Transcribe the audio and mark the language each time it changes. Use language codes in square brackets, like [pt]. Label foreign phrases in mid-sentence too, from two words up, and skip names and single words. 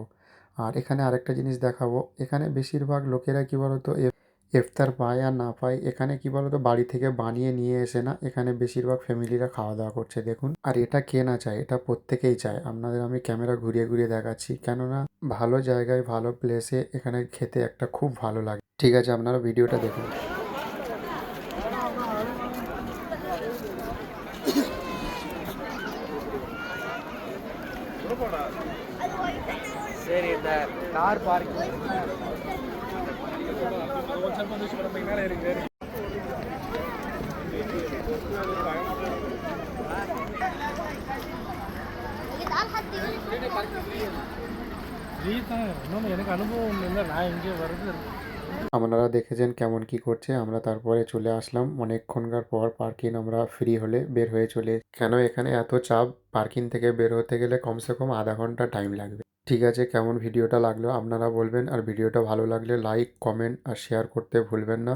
[bn] আর এখানে আরেকটা জিনিস দেখাবো, এখানে বেশিরভাগ লোকেরা কী বলতো, ইফতার পায় আর না পায়, এখানে কি বলতো বাড়ি থেকে বানিয়ে নিয়ে এসে না, এখানে বেশিরভাগ ফ্যামিলিরা খাওয়া দাওয়া করছে দেখুন। আর এটা কে না চায়, এটা প্রত্যেকেই চায়। আপনাদের আমি ক্যামেরা ঘুরিয়ে ঘুরিয়ে দেখাচ্ছি, কেননা ভালো জায়গায় ভালো প্লেসে এখানে খেতে একটা খুব ভালো লাগে। ঠিক আছে, আপনারা ভিডিওটা দেখুন। [ta] சரி இந்த கார் பார்க்கிங் எனக்கு அனுபவம் இல்லை நான் இங்கே வருது [bn] আপনারা দেখেছেন কেমন কি করছে। আমরা তারপরে চলে আসলাম অনেকক্ষণকার পর। পার্কিং আমরা ফ্রি হলে বের হয়ে চলে, কেন এখানে এত চাপ, পার্কিং থেকে বের হতে গেলে কমসে কম আধা ঘন্টা টাইম লাগবে। ঠিক আছে, কেমন ভিডিওটা লাগলো আপনারা বলবেন। আর ভিডিওটা ভালো লাগলে [en] like, comment [bn] আর শেয়ার করতে ভুলবেন না।